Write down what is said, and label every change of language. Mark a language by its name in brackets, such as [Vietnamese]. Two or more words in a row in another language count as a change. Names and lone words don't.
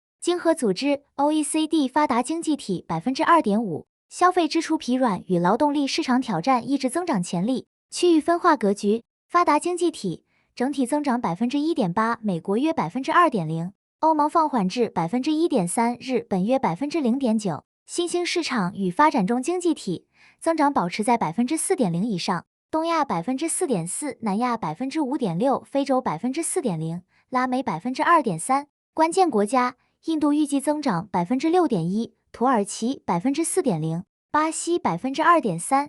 [Chinese] 經合組織 OECD 發達經濟體 2.5%， 消費支出疲軟與勞動力市場挑戰抑制增長潛力。區域分化格局，發達經濟體整體增長 1.8%， 美國約 2.0%， 歐盟放緩至 1.3%， 日本約 0.9%。新興市場與發展中經濟體增长保持在 4.0% 以上，东亚 4.4%， 南亚 5.6%， 非洲 4.0%， 拉美 2.3%。关键国家：印度预计增长 6.1%， 土耳其 4.0%， 巴西 2.3%。